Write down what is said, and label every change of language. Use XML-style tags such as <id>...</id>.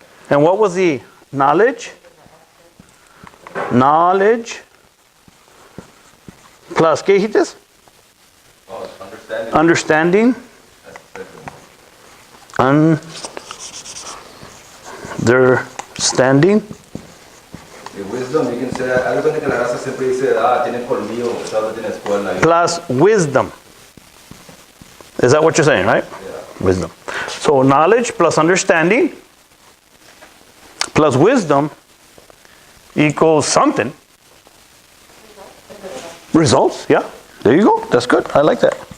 <en>And what was the knowledge? Knowledge plus, ¿qué dijiste? Understanding. That's the second. Understanding.</en> <es>Y wisdom, you can say, algo que la raza siempre dice, tiene colmillo, o sea, no tiene escuela.</es> <en>Plus wisdom. Is that what you're saying, right? Yeah. Wisdom. So knowledge plus understanding plus wisdom equals something. Results, yeah. There you go. That's good. I like that.</en>